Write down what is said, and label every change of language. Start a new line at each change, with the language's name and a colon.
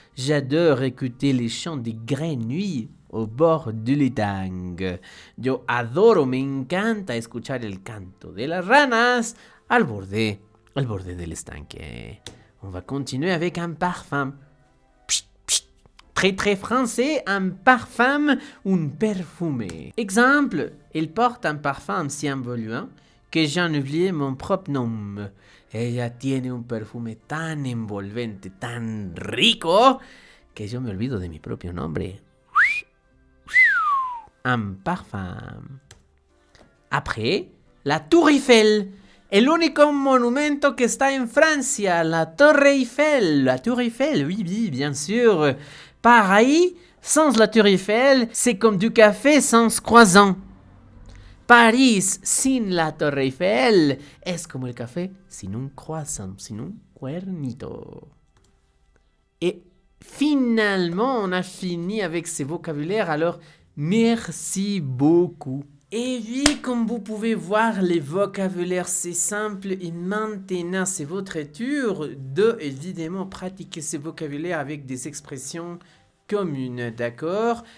French: J'adore écouter les chants des grenouilles au bord de l'étang.
Spanish: Yo adoro, me encanta escuchar el canto de las ranas al borde del estanque.
French: On va continuer avec un parfum. Très très français, un parfum, un perfume. Exemple, il porte un parfum si envoûtant que j'en oublié mon propre nom.
Spanish: Ella tiene un perfume tan envolvente, tan rico, que yo me olvido de mi propio nombre.
French: Un parfum. Après, la Tour Eiffel.
Spanish: El único monumento que está en Francia, la Torre Eiffel.
French: La Tour Eiffel, oui, oui, bien sûr. Paris, sans la Tour Eiffel, c'est comme du café sans croissant.
Spanish: Paris sin la Torre Eiffel es como el café sin un croissant, sin un cuernito.
French: Et finalement, on a fini avec ces vocabulaires, alors merci beaucoup. Et oui, comme vous pouvez voir, les vocabulaires, c'est simple et maintenant, c'est votre tour de, évidemment, pratiquer ces vocabulaires avec des expressions communes, d'accord?